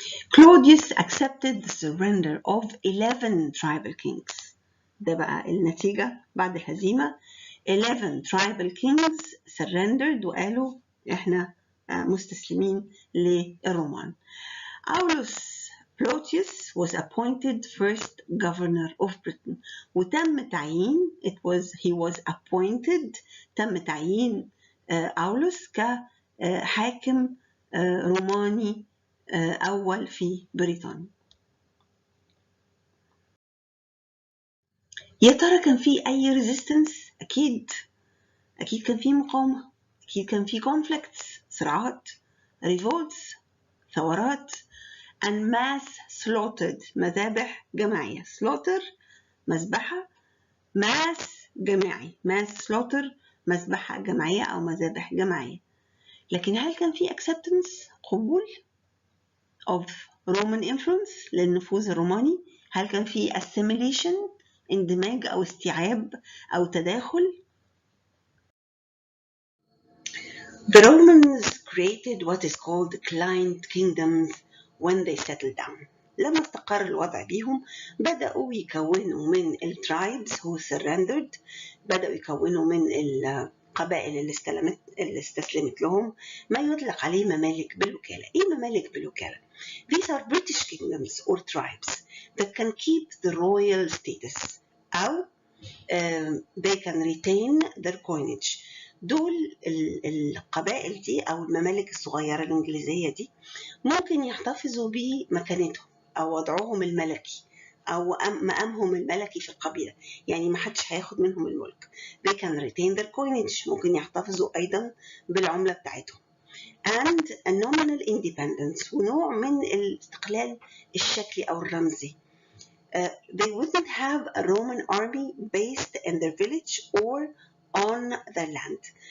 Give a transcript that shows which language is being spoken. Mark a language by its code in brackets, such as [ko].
[en] Claudius accepted the surrender of 11 tribal kings. [ar] ده بقى النتيجة بعد الهزيمة. [en] 11 tribal kings surrendered [ar] وقالوا احنا مستسلمين للرومان. [en] Aulus Plautius was appointed first governor of Britain. [ar] وتم تعيين [en] he was appointed [ar] تم تعيين أولوس كحاكم روماني أول في بريطانيا. يا ترى كان في أي resistance؟ أكيد كان في مقاومة، أكيد كان في conflicts صراعات، revolts ثورات [en] and mass slaughtered [ar] مذابح جماعية. slaughter مذبحة، mass جماعي، [en] mass slaughter [ar] مذبحة جماعية أو مذابح جماعية. لكن هل كان في [en] acceptance [ar] قبول [en] of Roman influence [ar] للنفوذ الروماني؟ هل كان في [en] assimilation [ar] اندماج أو استيعاب أو تداخل؟ [en] The Romans created what is called client kingdoms when they settled down. [ar] لما استقر الوضع بيهم بدأوا يكونوا من الترايبز [en] who surrendered، [ar] بدأوا يكونوا من القبائل اللي استسلمت لهم ما يطلق عليه ممالك بالوكالة. إيه ممالك بالوكالة؟ [en] These are British kingdoms or tribes that can keep the royal status [ar] أو [en] they can retain their coinage. [ar] دول القبائل دي أو الممالك الصغيرة الإنجليزية دي ممكن يحتفظوا بمكانتهم أو وضعهم الملكي أو مقامهم الملكي في القبيلة، يعني ما حدش هياخد منهم الملك. [en] they can retain their coinage، [ar] ممكن يحتفظوا أيضا بالعملة بتاعتهم. [en] and a nominal independence [ar] ونوع من الاستقلال الشكلي أو الرمزي. [en] They wouldn't have a Roman army based in their village or on their land.